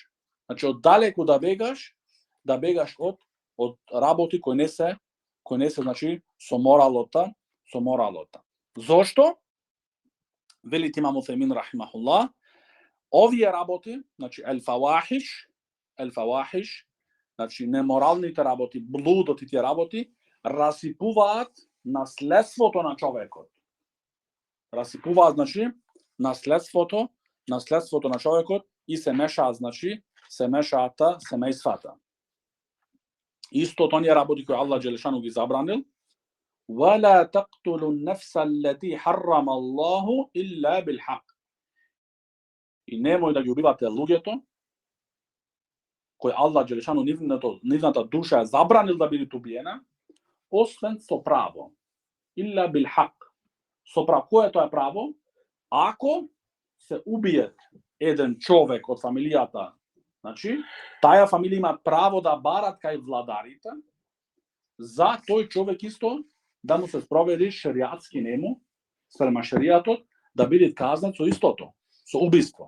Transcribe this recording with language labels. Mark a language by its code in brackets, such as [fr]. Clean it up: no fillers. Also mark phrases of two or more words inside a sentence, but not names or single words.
[mk] Значи, од далеко да бегаш од работи који несе, значи, со моралота. Зошто? Велите имам Уфејмин рахимахуллах, ови работи, значи, [ar] الفواحش, [mk] значи, неморалните работи, блудоти ти работи, расипуват наследството на човекот. Расипуваат, значи, наследството на човекот и се мешаат, значи, се мешаат семејствата. Исто тоа не работи кои [ar] الله جل شأنه [mk] ги забранил. [ar] وَلَا تَقْتُلُوا النَّفْسَ الَّتِي حَرَّمَ اللَّهُ إِلَّا بِالْحَقِّ. [mk] И немој да ги убивате луѓето кои [ar] الله جل شأنه [mk] нивната душа забранил да бидат убиена, освен со право. [ar] إلا بالحق. [mk] Со право. Кое тоа е право? Ако се убие еден човек од фамилијата, значи, таа фамилија има право да барат кај владарите за тој човек исто да му се спроведи шеријатски нему, спрема шеријатот, да биде казнат со истото, со убиство.